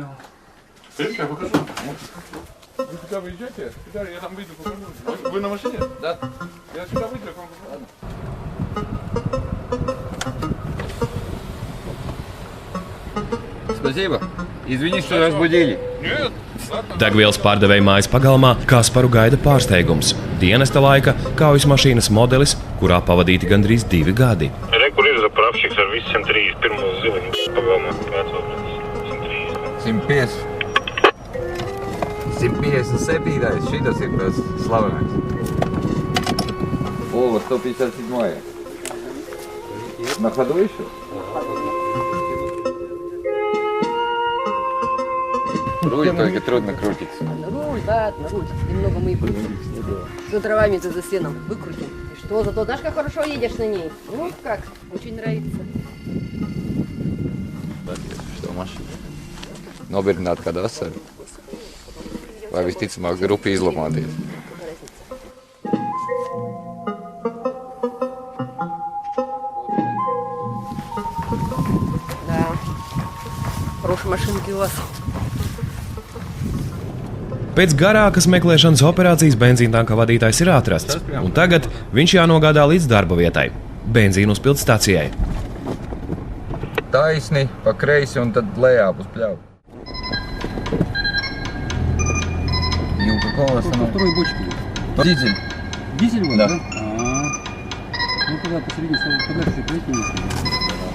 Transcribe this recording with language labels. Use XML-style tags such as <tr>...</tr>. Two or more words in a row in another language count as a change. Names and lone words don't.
<ru>Пойдемте, я покажу. Вы куда вы идете? Я там выйду, покажу. Вы на машине? Да. Я сюда выйду, я к вам покажу. Спасибо. Извини, что разбудили. Нет.</ru> <lv>Degvielas pārdevēja mājas pagalmā Kasparu gaida pārsteigums. Dienesta laika kaujas mašīnas modelis, kurā pavadīti gandrīz 2 gadi. Rekur ir zapravšiks ar visu 131 ziliņu pagalmā. 150. 157. Šitas ir tas slavenais.</lv> <ru>О, вот 157. На ходу еще? Руль только трудно крутится. Руль, да, руль. Немного мы и крутим. С дровами-то за стеном выкрутим. И что, зато знаешь, как хорошо едешь на ней? Ну, как, очень нравится. Что машина?</ru> <lv>Nobirināt kādu asaru. Vai visticamāk grupi izlamāties.</lv> <ru>Да, хорошие машинки у вас.</ru> <lv>Pēc garākas meklēšanas operācijas benzīntanka vadītājs ir atrasts, un tagad viņš jānogādā līdz darba vietai – benzīnu uzpildes stacijai. Taisni, pa kreisi un tad lejā uz pļauju.</lv> <ru>И у какого основного? Второй бочки. Дизель. Дизель у вас, да? Ну тогда посередине, подальше,</ru>